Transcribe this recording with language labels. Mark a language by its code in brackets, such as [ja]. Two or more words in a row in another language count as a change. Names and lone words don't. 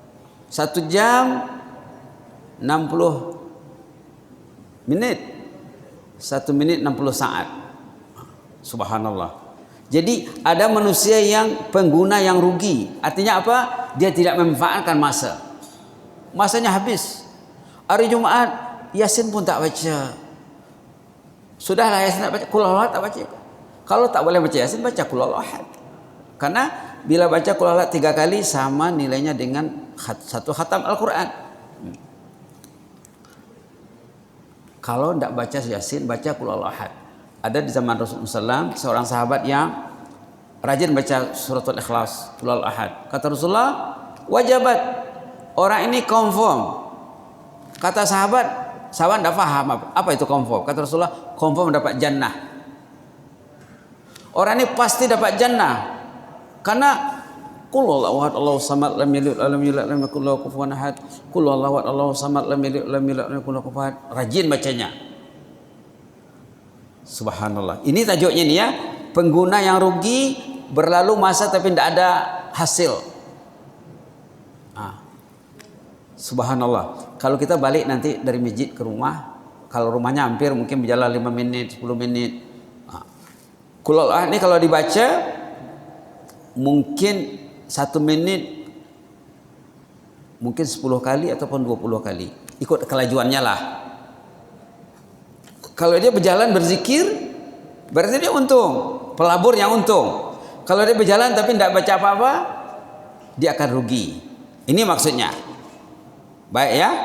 [ms] 1 jam 60 menit. 1 menit 60 saat. Subhanallah. Jadi ada manusia yang pengguna yang rugi. Artinya apa? Dia tidak memanfaatkan masa. Masanya habis. Hari Jumat Yasin pun tak baca. Sudahlah Yasin tak baca, [ar] قل هو الله أحد [ms] tak baca. Kalau tak boleh baca Yasin, baca [ar] قل هو الله أحد. [ms] Karena bila baca [ar] قل هو الله أحد [ms] 3 kali sama nilainya dengan satu khatam Al-Quran. Kalau tidak baca Yasin, baca [ar] قل هو الله أحد. [ms] Ada di zaman Rasulullah SAW seorang sahabat yang rajin baca suratul Ikhlas, [ar] قل هو الله أحد. [ms] Kata Rasulullah, wajabat. Orang ini confirm. Kata sahabat tidak faham apa itu confirm. Kata Rasulullah, confirm dapat jannah. Orang ini pasti dapat jannah. [ar] Karena قل هو الله أحد الله الصمد لم يلد ولم يولد لم يكن له كفوا أحد. قل هو الله أحد الله الصمد لم يلد ولم يولد لم يكن له كفوا أحد. [ms] Rajin bacanya. Subhanallah. Ini tajuknya nih ya. Pengguna yang rugi, berlalu masa tapi tidak ada hasil. Subhanallah. Kalau kita balik nanti dari masjid ke rumah, kalau rumahnya hampir mungkin berjalan 5 menit, 10 menit. [ar] قل هو الله أحد [ms] ini kalau dibaca mungkin 1 menit mungkin 10 kali ataupun 20 kali. Ikut kelajuannya lah. Kalau dia berjalan berzikir, berarti dia untung. Pelabur yang untung. Kalau dia berjalan tapi tidak baca apa-apa, dia akan rugi. Ini maksudnya. Baik ya.